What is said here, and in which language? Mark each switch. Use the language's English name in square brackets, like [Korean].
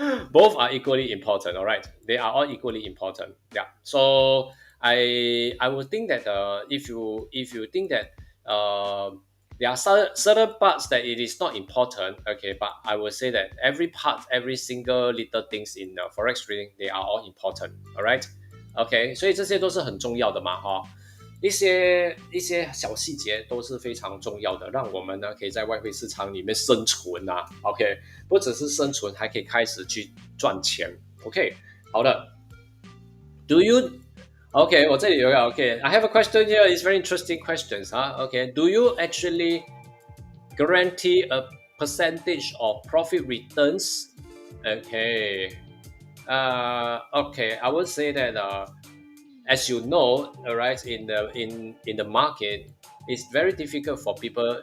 [English] Both are equally important. All right, they are all equally important. Yeah. So I would think that if you think that there are certain parts that it is not important, okay, but I would say that every part, every single little things in forex trading, they are all important. All right. [Chinese] OK，所以这些都是很重要的嘛，哈、一些小细节都是非常重要的，让我们呢可以在外汇市场里面生存啊。 OK，不只是生存，还可以开始去赚钱。 OK，好的。 [English] Do you OK， [Chinese] 我这里有一个 [English] OK，I have a question here. It's very interesting questions 啊。 OK，Do you actually guarantee a percentage of profit returns? Okay. Okay, I would say that as you know, all right, in the market, it's very difficult for people.